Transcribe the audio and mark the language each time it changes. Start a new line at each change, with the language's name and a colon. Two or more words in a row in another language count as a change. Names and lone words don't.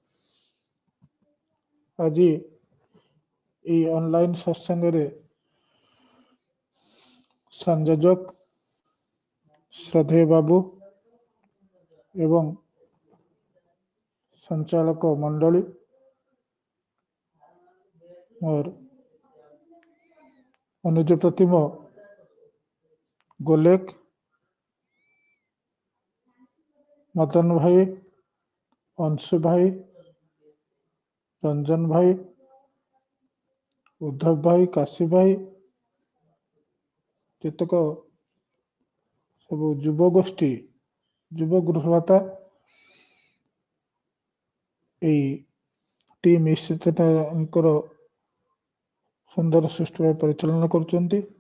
Odia: ଆଜି এই ଅନଲାଇନ୍ ସତ୍ସଙ୍ଗରେ ସଂଯୋଜକ ଶ୍ରଦ୍ଧେୟ ବାବୁ ଏବଂ ସଞ୍ଚାଳକ ମଣ୍ଡଳୀ ମୋର ଅନୁଜ ପ୍ରତିମ ଗୋଲେକ, ମଦନ ଭାଇ, ଅଂଶୁ ଭାଇ, ରଞ୍ଜନ ଭାଇ उद्धव भाई काशी भाई ଯେତେକ ସବୁ ଯୁବଗୋଷ୍ଠୀ ଯୁବ ଗୃହଭାତା ଏଇ ଟିମ୍ ଇଷ୍ଟଙ୍କର ସୁନ୍ଦର ସୁଷ୍ଠୁ ଭାବେ ପରିଚାଳନା କରୁଛନ୍ତି।